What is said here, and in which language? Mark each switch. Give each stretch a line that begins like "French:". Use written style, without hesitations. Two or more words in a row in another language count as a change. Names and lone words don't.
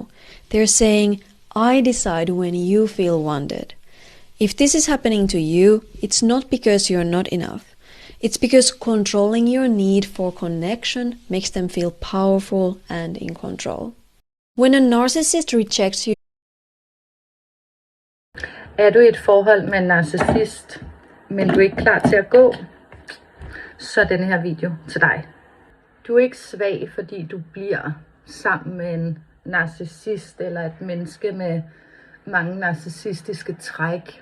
English: They're saying, I decide when you feel wanted. If this is happening to you, it's not because you're not enough. It's because controlling your need for connection makes them feel powerful and in control. When a narcissist rejects you,
Danish: Er du i et forhold med en narcissist, men du er ikke klar til at gå, så er denne her video til dig. Du er ikke svag, fordi du bliver sammen med en narcissist eller et menneske med mange narcissistiske træk.